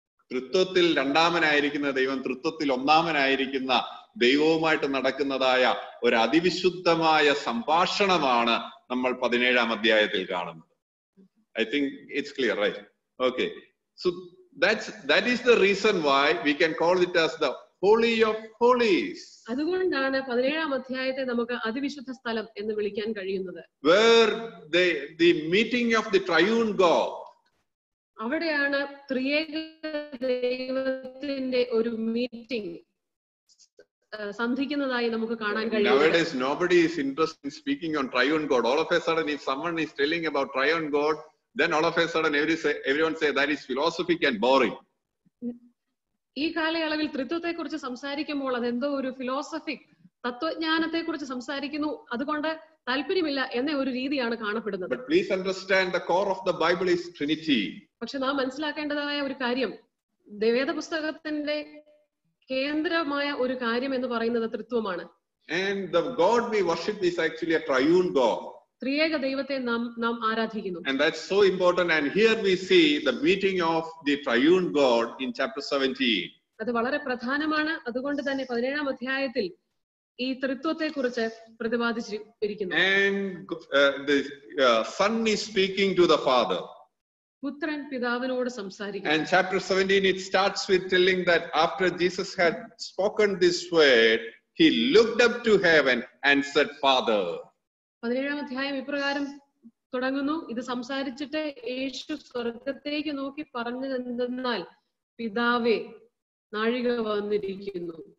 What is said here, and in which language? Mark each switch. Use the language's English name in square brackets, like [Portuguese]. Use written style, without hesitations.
[Malayalam] തൃത്വത്തിൽ രണ്ടാമനായിരിക്കുന്ന ദൈവം തൃത്വത്തിൽ ഒന്നാമനായിരിക്കുന്ന ദൈവവുമായിട്ട് നടക്കുന്നതായ ഒരു അതിവിശുദ്ധമായ സംഭാഷണമാണ് നമ്മൾ 17-ാം അധ്യായത്തിൽ കാണുന്നത്. [English] I think it's clear, right? Okay. So that is the reason why we can call it as the Holy of Holies. [Malayalam] അതുകൊണ്ടാണ് 17-ാം അധ്യായത്തെ നമുക്ക് അതിവിശുദ്ധ സ്ഥലം എന്ന് വിളിക്കാൻ കഴിയുന്നത്. [English] Where the meeting of the triune God. [Malayalam] അവിടെയാണ് ത്രിയേക ദൈവത്തിന്റെ ഒരു മീറ്റിംഗ് സന്ധിക്കുന്നതായി നമുക്ക് കാണാൻ കഴിയും. [English] Nowadays nobody is interested in speaking on triune God. All of a sudden if someone is telling about triune God, then all of a sudden everyone say that is philosophic and boring. [Malayalam] ഈ കാലയളവിൽ ത്രിത്വത്തെ കുറിച്ച് സംസാരിക്കുമ്പോൾ അതെന്തോ ഒരു philosophic തത്വജ്ഞാനത്തെ കുറിച്ച് സംസാരിക്കുന്നു, അതുകൊണ്ട് താല്പര്യമില്ല എന്ന ഒരു രീതിയാണ് കാണപ്പെടുന്നത്. [English] But please understand the core of the Bible is Trinity. [Malayalam] പക്ഷെ നാം മനസ്സിലാക്കേണ്ടതായ ഒരു കാര്യം, വേദപുസ്തകത്തിന്റെ കേന്ദ്രമായ ഒരു കാര്യം എന്ന് പറയുന്നത് ത്രിത്വമാണ്. [English] And the God we worship is actually a triune God. [Malayalam] ത്രിയേക ദൈവത്തെ നാം ആരാധിക്കുന്നു. [English] And that's so important. And here we see the meeting of the triune God in chapter 17. [Malayalam] അത് വളരെ പ്രധാനമാണ്. അതുകൊണ്ട് തന്നെ 17-ാം അധ്യായത്തിൽ ഈ ത്രിത്വത്തെ കുറിച്ച് പ്രതിപാദിച്ചിരിക്കുന്നു. [English] And the Son is speaking to the Father. [Malayalam] പുത്രൻ പിതാവിനോട് സംസാരിക്കുന്നു. [English] And chapter 17 it starts with telling that after Jesus had spoken this word, he looked up to heaven and said, Father. [Malayalam] 17-ാം അധ്യായം ഇപ്രകാരം തുടങ്ങുന്നു. ഇത് സംസാരിച്ചിട്ട് യേശു സ്വർഗത്തേക്ക് നോക്കി പറഞ്ഞതെന്തെന്നാൽ, പിതാവേ, നാഴിക വന്നിരിക്കുന്നു.